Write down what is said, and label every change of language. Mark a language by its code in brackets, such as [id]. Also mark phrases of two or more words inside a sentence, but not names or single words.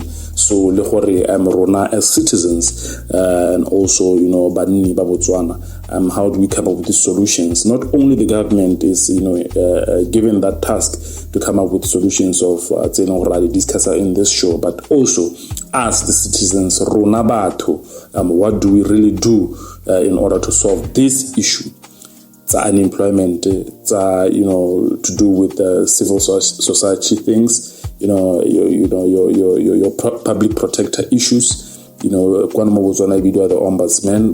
[en] So rona as citizens and also Banni Botswana, how do we come up with these solutions? Not only the government is given that task to come up with solutions of already discussed in this show, but also as the citizens, [st] rona batho, [en] what do we really do in order to solve this issue? Unemployment, to do with civil society things, your public protector issues, the ombudsman.